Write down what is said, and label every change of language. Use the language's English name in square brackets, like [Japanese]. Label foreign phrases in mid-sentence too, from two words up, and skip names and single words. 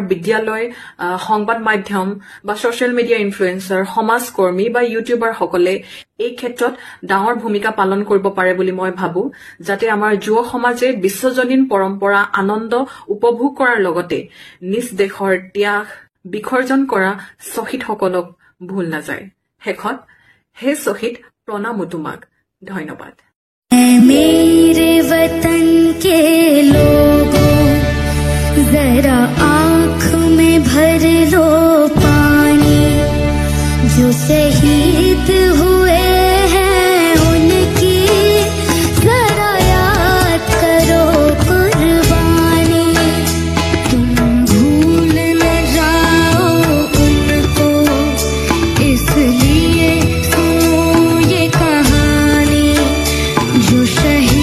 [Assamese] বিদ্যালয় সংবাদ মাধ্যম বা [English] social media influencer [Assamese] সমাজকৰ্মী বা ইউটিউবাৰ সকলে এই ক্ষেত্ৰত ডাঙৰ ভূমিকা পালন কৰিব পাৰে বুলি মই ভাবো যাতে আমাৰ যুৱ সমাজে বিশ্বজনীন পৰম্পৰা আনন্দ উপভোগ কৰাৰ লগতে নিজ দেশৰ ত্যাগ বিসৰ্জন কৰা শ্বহীদসকলক ভুল নাযায় শেষত হে শ্বহীদ প্ৰণাম তোমাক ধন্যবাদ [Hindi] मेरे वतन के लोगों जरा आँख में भर लो पानी जो शहीद हुए हैं उनकी जरा याद करो कुर्बानी तुम भूल न जाओ उनको इसलिए सुनो ये कहानी जो